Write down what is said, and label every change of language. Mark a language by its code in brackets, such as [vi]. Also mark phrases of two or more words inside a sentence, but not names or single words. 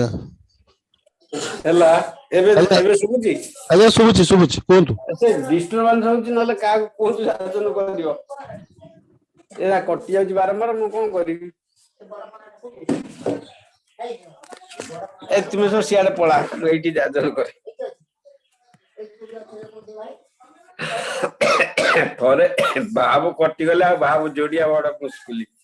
[or] ହେଲା ଏବେ आज्ञा ଏବେ ଶୁଭୁଛି ଆଜ୍ଞା ଶୁଭୁଛି କିନ୍ତୁ ସେ ଡିଷ୍ଟରବାନ୍ସ ହଉଛି ନହେଲେ କାହାକୁ କୋଉଠି ସାହାଯ୍ୟ କରିବ ଏରା କଟି ଯାଉଛି ବାରମ୍ବାର ମୁଁ କଣ କରିବି ଏ ତୁମେ ସବୁ ସିଆଡେ ପଳା ମୁଁ ଏଇଠି ସାହାଯ୍ୟ କରେ ଥରେ ଭାବ କଟିଗଲେ ଆଉ ଭାବ ଯୋଡିଆ ବଡ ମୁସ୍କିଲ